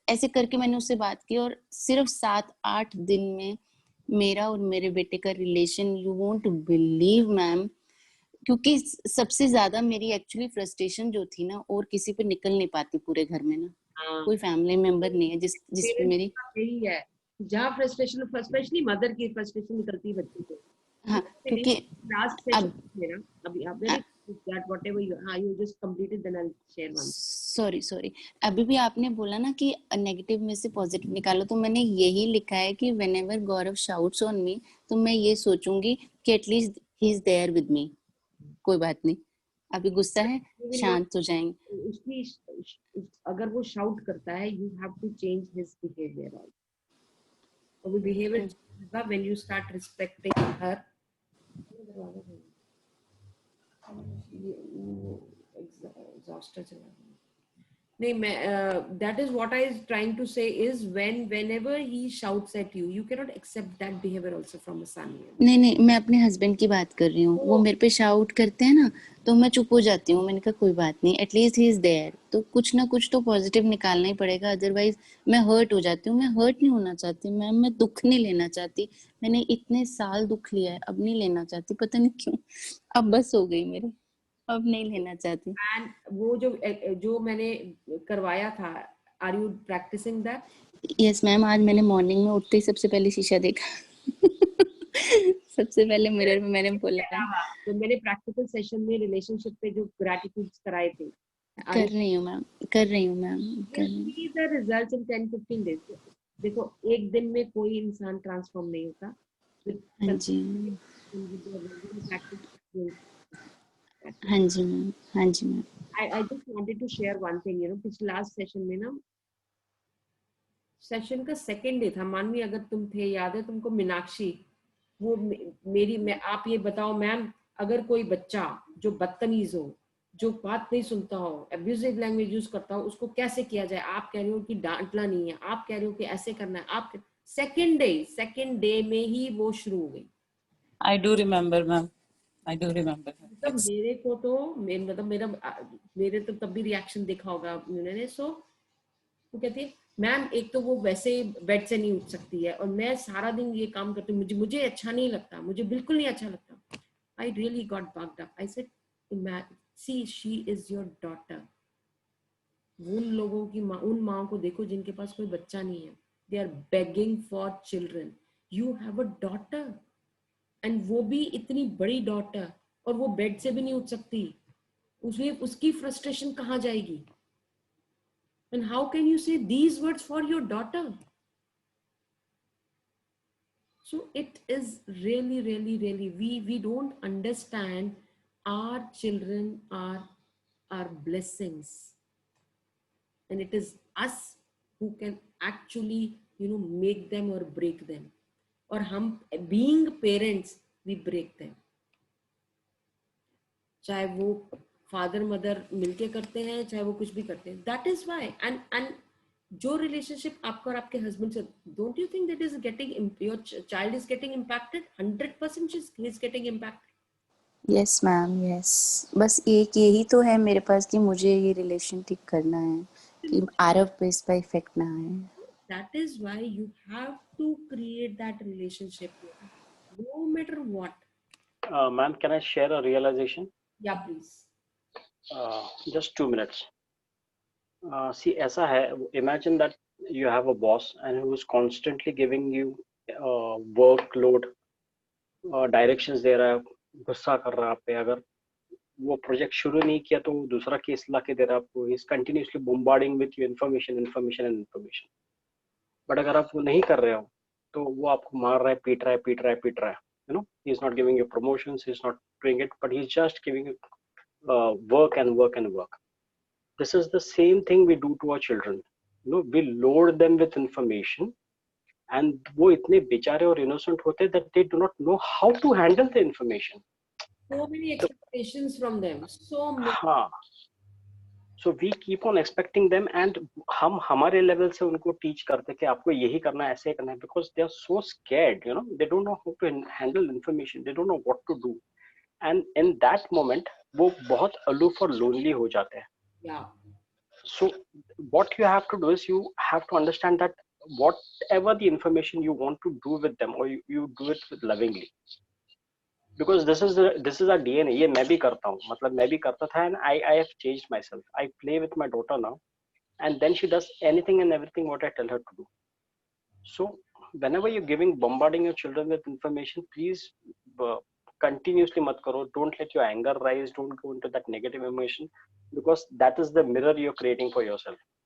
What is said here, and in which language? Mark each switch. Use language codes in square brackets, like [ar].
[hi] ऐसे करके मैंने उससे बात की, और सिर्फ 7-8 दिन में मेरा और मेरे बेटे का relation, [en] you won't believe ma'am, [hi] क्योंकि सबसे ज्यादा मेरी एक्चुअली फ्रस्ट्रेशन जो थी ना, और किसी पे निकल नहीं पाती पूरे घर में ना. कोई फैमिली मेंबर नहीं है जिस पे मेरी, यही है जहाँ फ्रस्ट्रेशन, स्पेशली मदर की फ्रस्ट्रेशन निकलती है बच्चे को. हाँ क्योंकि लास्ट सेशन मेरा अभी आप very [en] that whatever you just completed, then I'll share one. [hi] Sorry अभी भी आपने बोला ना कि नेगेटिव में से पॉजिटिव निकालो, तो मैंने यही लिखा है कि [en] whenever Gaurav shouts on me, [hi] तो मैं ये सोचूंगी कि [en] At least he is there with me. [hi] कोई बात नहीं, अभी गुस्सा है, शांत हो जाएंगे. उसकी अगर वो शाउट करता है, [en] you have to change his behavior also. [hi] और वो [en] behavior [hi] होगा [en] when you start respecting her. [hi] Exhauster चला गया. नहीं, मैं [en] that is what I is trying to say is whenever he shouts at you, you cannot accept that behavior also from a son. [hi] नहीं मैं अपने हस्बैंड की बात कर रही हूँ. वो मेरे पे शाउट करते हैं ना, तो मैं चुप हो जाती हूँ. मैंने कहा कोई बात नहीं, [en] At least he is there. [hi] तो कुछ ना कुछ तो पॉजिटिव निकालना ही पड़ेगा, अदरवाइज मैं हर्ट हो जाती हूँ. मैं हर्ट नहीं होना चाहती मैम, मैं दुख नहीं लेना चाहती. मैंने इतने साल दुख लिया है, अब नहीं लेना चाहती, पता नहीं क्यों. अब बस हो गई मेरी, अब नहीं लेना चाहती. एंड वो जो मैंने करवाया था, [en] Are you practising that? [hi] Yes ma'am, आज मैंने मॉर्निंग में उठते ही सबसे पहले शीशा देखा. सबसे पहले मिरर में मैंने बोला, तो मैंने प्रैक्टिकल सेशन में रिलेशनशिप पे जो ग्रैटिट्यूड्स कराए थे, कर रही हूँ मैम, कर रही हूँ. [en] The results in 10-15 days. [hi] देखो, एक दिन में कोई इंसान ट्रांसफॉर्म नहीं होता. हाँ जी ma'am. [en] I just wanted to share one thing, [hi] पिछले लास्ट सेशन में ना सेशन का सेकंड डे था मानवी, अगर तुम थे, याद है तुमको मीनाक्षी, वो मेरी मैं आप ये बताओ मैम, अगर कोई बच्चा जो बदतमीज हो, जो बात नहीं सुनता हो, अब्यूजिव लैंग्वेज यूज करता हो, उसको कैसे किया जाए? आप कह रहे हो कि डांटना नहीं है, आप कह रहे हो कि ऐसे करना है, आप सेकंड डे में ही वो शुरू हो गई। [en] I do remember, ma'am. I do remember. [hi] मतलब मेरे को तो मतलब मेरे तो तब भी रिएक्शन देखा होगा उन्होंने। सो वो कहती है मैम एक तो वो वैसे बेड से नहीं उठ सकती है और मैं सारा दिन ये काम करती हूँ, मुझे अच्छा नहीं लगता, मुझे बिल्कुल नहीं अच्छा लगता। [en] I really got bugged up. I said see she is your daughter. [hi] उन लोगों की उन माओ को देखो जिनके पास कोई बच्चा नहीं है, [en] They are begging for children. You have a daughter, and [hi] वो भी इतनी बड़ी डॉटर, और वो बेड से भी नहीं उठ सकती। उसमें उसकी फ्रस्ट्रेशन कहाँ जाएगी? [en] And how can you say these words for your daughter? So it is really we don't understand our children are blessings, and it is us who can actually make them or break them. [hi] और हम [en] being parents we break them, [hi] चाहे वो father mother मिलके करते हैं, चाहे वो कुछ भी करते हैं। [en] that is why and [hi] जो रिलेशनशिप आपका और आपके हस्बैंड से, [en] Don't you think that is getting your child is getting impacted? 100% he is getting impacted. Yes ma'am, yes. [hi] बस एक यही तो है मेरे पास कि मुझे ये रिलेशन ठीक करना है कि आरव पे इसका इफेक्ट ना आए। [en] That is why you have to create that relationship, no matter what. Ma'am, can I share a realization? Yeah, please. Just 2 minutes. See, [hi] ऐसा है, [en] imagine that you have a boss and who is constantly giving you workload, directions [hi] दे रहा है, गुस्सा कर रहा है आप पे। अगर वो प्रोजेक्ट शुरू नहीं किया तो दूसरा केस ला के दे रहा है आपको। [en] He is continuously bombarding with you information. [hi] But अगर आप वो नहीं कर रहे हो तो वो आपको मार रहा है, पीट रहा है। [en] You know, he is not giving you promotions, he is not doing it, but he is just giving you work. This is the same thing we do to our children. You know, we load them with information, and [hi] वो इतने बेचारे और [en] innocent होते हैं that they do not know how to handle the information. So many expectations from them, so many. [hi] हाँ, [en] so we keep on expecting them, and [hi] हम हमारे level से उनको teach करते कि आपको यही करना है, ऐसे करना है, [en] because they are so scared. You know, they don't know how to handle information, they don't know what to do, and in that moment [hi] वो बहुत [en] aloof और lonely [hi] हो जाते हैं. [en] Yeah. So what you have to do is you have to understand that whatever the information you want to do with them, or you do it with lovingly, because this is our DNA. [hi] ये मैं भी करता हूँ, मतलब मैं भी करता था, [en] and I have changed myself. I play with my daughter now, and then she does anything and everything what I tell her to do. So whenever you're bombarding your children with information, please continuously [hi] mat karo. [en] Don't let your anger rise, don't go into that negative emotion, because that is the mirror you're creating for yourself.